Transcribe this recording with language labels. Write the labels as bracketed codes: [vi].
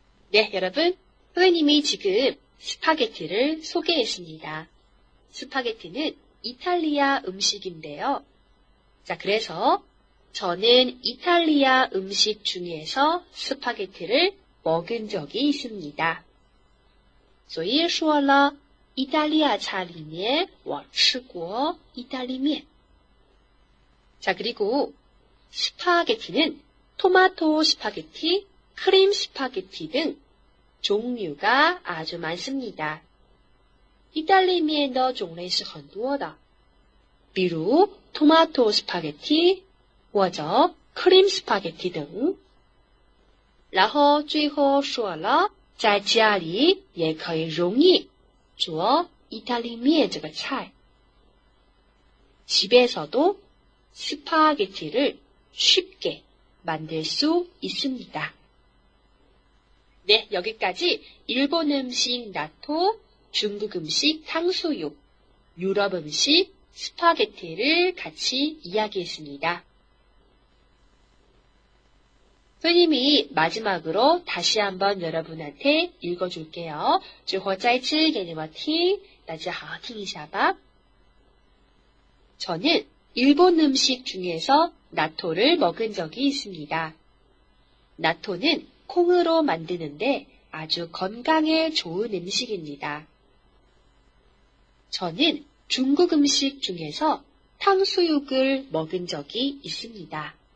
[ko] 네, 여러분, 선생님이 지금 스파게티를 소개했습니다. 스파게티는 이탈리아 음식인데요. 자, 그래서 저는 이탈리아 음식 중에서 스파게티를 먹은 적이 있습니다. [zh] 所以说了意大利菜里面我吃过意大利面. [ko] 자, 그리고 스파게티는 토마토 스파게티, 크림 스파게티 등 종류가 아주 많습니다. [zh] 意大利面的种类是很多的，比如 [ko] 토마토 스파게티 [zh] 或者 [ko] 크림 스파게티 등。 [zh] 然后最后说了，在家里也可以容易做意大利面这个菜。 [ko] 집에서도 스파게티를 쉽게 만들 수 있습니다. 네, 여기까지 일본 음식 나토, 중국 음식 탕수육, 유럽 음식 스파게티를 같이 이야기했습니다. 선생님이 마지막으로 다시 한번 여러분한테 읽어줄게요. [zh] 最后再次给你们听，大家好好听一下吧。 [ko] 저는 일본 음식 중에서 나토를 먹은 적이 있습니다. 나토는 콩으로 만드는데 아주 건강에 좋은 음식입니다. 저는 중국 음식 중에서 탕수육을 먹은 적이 있습니다.